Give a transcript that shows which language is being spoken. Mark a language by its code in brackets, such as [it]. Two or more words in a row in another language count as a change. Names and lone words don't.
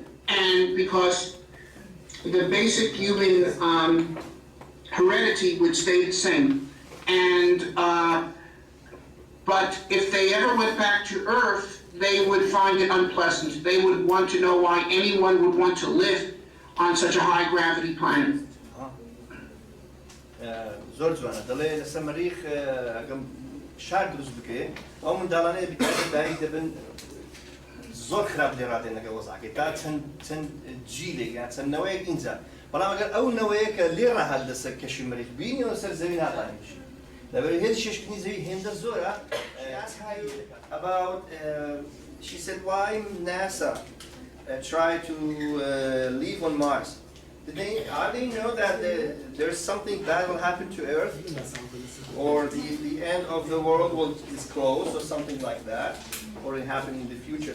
[en] And because the basic human heredity would stay the same. And but if they ever went back to Earth, they would find it unpleasant. They would want to know why anyone would want to live on such a high gravity planet. [ckb] زۆر جوانە دەڵێ لەسەر مەریخ ئەگەم شار دروست بکەین ئەو منداڵانەیە بکاری دەبن زۆر خراپ لێ ڕادێن لەگەڵ وەزعەکەی تا چەند جیلێک یان چەند نەوەیەک ئینجا بەڵام ئەگەر ئەو نەوەیە کە لێ ڕاهات لەسەر کەشی مەریخ بینیەوە سەر زەوی ناتوانێت لەبەرەوەی هێز شێشکردنی زەوی هێندە زۆرە. [en] About she said why NASA tried to live on Mars. Are they know that there's something bad will happen to Earth, or the end of the world is close, or something like that, or it happen in the future?